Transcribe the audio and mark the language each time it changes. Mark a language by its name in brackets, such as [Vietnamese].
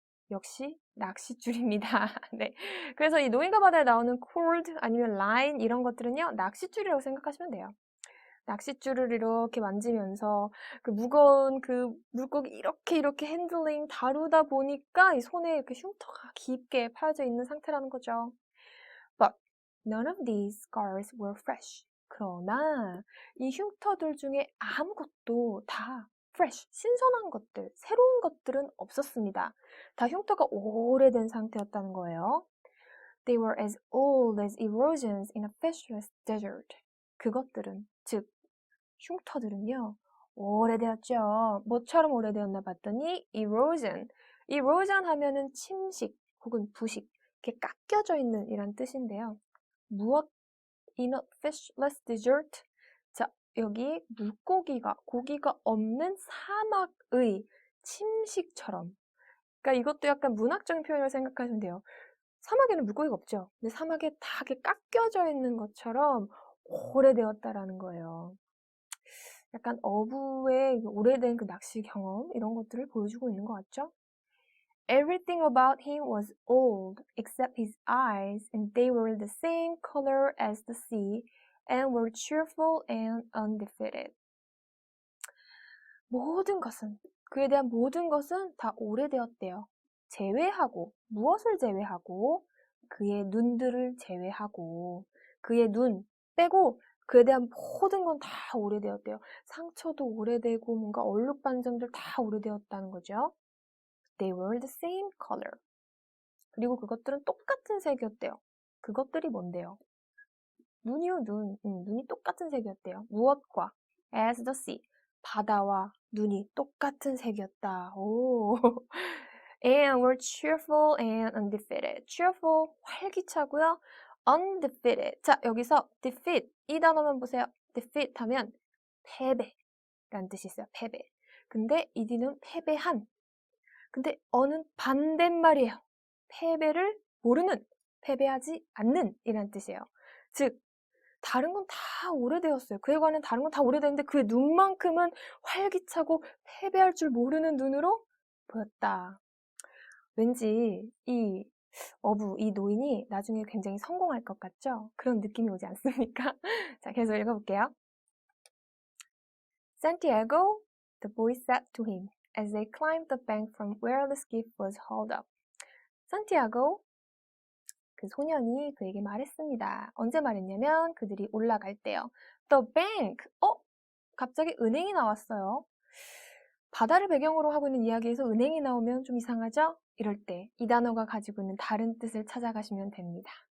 [Korean] 역시 낚싯줄입니다. 네. 그래서 이 노인과 바다에 나오는 cord 아니면 line 이런 것들은요, 낚싯줄이라고 생각하시면 돼요. 낚싯줄을 이렇게 만지면서 그 무거운 그 물고기 이렇게 핸들링 다루다 보니까 이 손에 이렇게 흉터가 깊게 파여져 있는 상태라는 거죠. But [English] None of these scars were fresh. [Korean] 그러나 이 흉터들 중에 아무것도 다 fresh, 신선한 것들, 새로운 것들은 없었습니다. 다 흉터가 오래된 상태였다는 거예요. [English] They were as old as erosions in a fishless desert. [Korean] 그것들은, 즉 흉터들은요, 오래되었죠. 뭐처럼 오래되었나 봤더니 erosion. erosion 하면은 침식 혹은 부식, 이렇게 깎여져 있는 이란 뜻인데요. 무엇 [English] in a fishless desert? [Korean] 자, 여기 물고기가, 고기가 없는 사막의 침식처럼. 그러니까 이것도 약간 문학적인 표현을 생각하시면 돼요. 사막에는 물고기가 없죠. 근데 사막에 다 이렇게 깎여져 있는 것처럼 오래되었다라는 거예요. 약간 어부의 오래된 그 낚시 경험 이런 것들을 보여주고 있는 것 같죠? [English] Everything about him was old except his eyes, and they were the same color as the sea and were cheerful and undefeated. [Korean] 모든 것은, 그에 대한 모든 것은 다 오래되었대요. 제외하고, 무엇을 제외하고? 그의 눈들을 제외하고, 그의 눈 빼고 그에 대한 모든 건 다 오래되었대요. 상처도 오래되고 뭔가 얼룩반점들 다 오래되었다는 거죠. [English] They were the same color. [Korean] 그리고 그것들은 똑같은 색이었대요. 그것들이 뭔데요? 눈이요, 눈. 눈이 똑같은 색이었대요. 무엇과? [English] As the sea. [Korean] 바다와 눈이 똑같은 색이었다. 오. [English] And were cheerful and undefeated. [Korean] cheerful, 활기차고요. [English] undefeated. [Korean] 자, 여기서 defeat, 이 단어만 보세요. defeat 하면 패배라는 뜻이 있어요. 패배. 근데 이 뒤는 패배한. 근데 어는 반대말이에요. 패배를 모르는, 패배하지 않는 이란 뜻이에요. 즉, 다른 건 다 오래되었어요. 그에 관한 다른 건 다 오래됐는데 그의 눈만큼은 활기차고 패배할 줄 모르는 눈으로 보였다. 왠지 이 어부, 이 노인이 나중에 굉장히 성공할 것 같죠? 그런 느낌이 오지 않습니까? 자, 계속 읽어볼게요. [English] Santiago, the boy said to him as they climbed the bank from where the skiff was hauled up. [Korean] Santiago, 그 소년이 그에게 말했습니다. 언제 말했냐면 그들이 올라갈 때요. [English] The bank. [Korean] 갑자기 은행이 나왔어요. 바다를 배경으로 하고 있는 이야기에서 은행이 나오면 좀 이상하죠? 이럴 때 이 단어가 가지고 있는 다른 뜻을 찾아가시면 됩니다.